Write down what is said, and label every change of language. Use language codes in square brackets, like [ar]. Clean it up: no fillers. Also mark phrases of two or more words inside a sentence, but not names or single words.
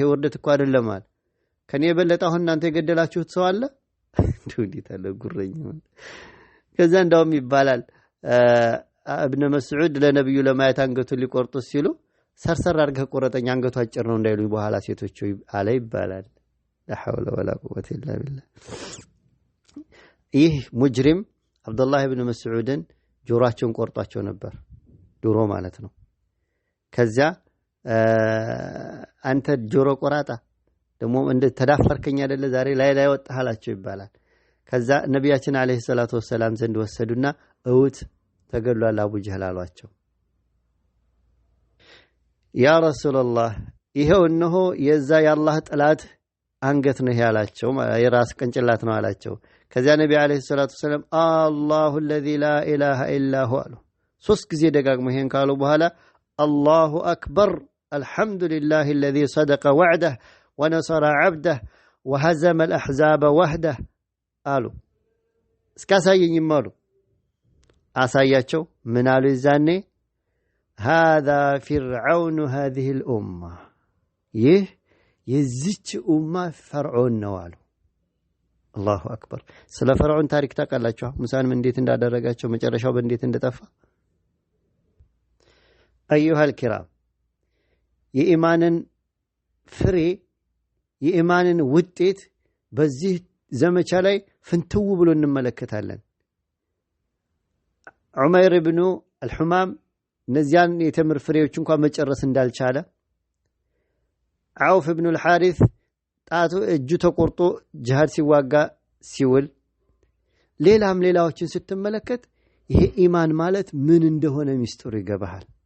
[am] ወርደት እኮ አይደለም አለ። ከኔ የበለጠ አሁን እናንተ የገደላችሁት ሰው አለ? እንዴት አለ ጉረኛ። ከዛ እንዳውም ይባላል እብነ መስዑድ ለነብዩ ለማየት አንገቱን ሊቆርጡ ሲሉ ሰርሰር አድርገህ ቆረጠኝ አንገቱ አጭር ነው እንዳይሉ በኋላ ሴቶች አለ ይባላል። [ar] لا حول ولا قوة إلا بالله። [am] ይህ ሙጅሪም አብዱላህ ኢብኑ መስዑድን ጆሮአቸውን ቆርጧቸው ነበር ድሮ ማለት ነው። ከዚያ አንተ ጆሮ ቆራጣ ደግሞ እንደ ተዳፈርከኝ አይደለ ዛሬ ላይ ወጣሃላችሁ ይባላል። ከዛ ነብያችን [ar] عليه الصلاة والسلام [am] ዘንድ ወሰዱና እውት ተገሏል አቡ ጀህል አሏቸው። [ar] يا رسول الله [am] ይሄው እነሆ የዛ የአላህ ጠላት አንገት ነው ያላቸው የራስ ቅንጭላት ነው አላቸው። ከዚያ ነብዩ [ar] عليه الصلاة والسلام [am] አላሁ [ar] الذي لا اله الا هو [am] አሉ። ሶስት ጊዜ ደጋግሞ ይሄን ካሉ በኋላ [ar] الله أكبر الحمد لله الذي صدق وعده ونصر عبده وهزم الأحزاب وحده [am] አሉ። እስካሳየኝም አሉ አሳያቸው። ምን አሉ ይዛኔ [ar] هذا فرعون هذه الأمة [am] ይህ የዚች ኡማ ፈርዖን ነው አሉ። [ar] الله أكبر። [am] ስለ ፈርዖን ታሪክ ታውቃላችሁ? ሙሳንም እንዴት እንዳደረጋቸው መጨረሻው በእንዴት እንደጠፋ። [ar] أيها الكرام [am] የኢማንን ፍሬ የኢማንን ውጤት በዚህ ዘመቻ ላይ ፍንትው ብሎ እንመለከታለን። ዑመይር ኢብኑ አልሁማም እነዚያን የተምር ፍሬዎች እንኳን መጨረስ እንዳልቻለ፣ አውፍ ኢብኑ አልሐሪስ ጣቱ እጁ ተቆርጦ ጂሃድ ሲዋጋ ሲውል፣ ሌላዎችን ስትመለከት ይሄ ኢማን ማለት ምን እንደሆነ ሚስጥሩ ይገባሃል።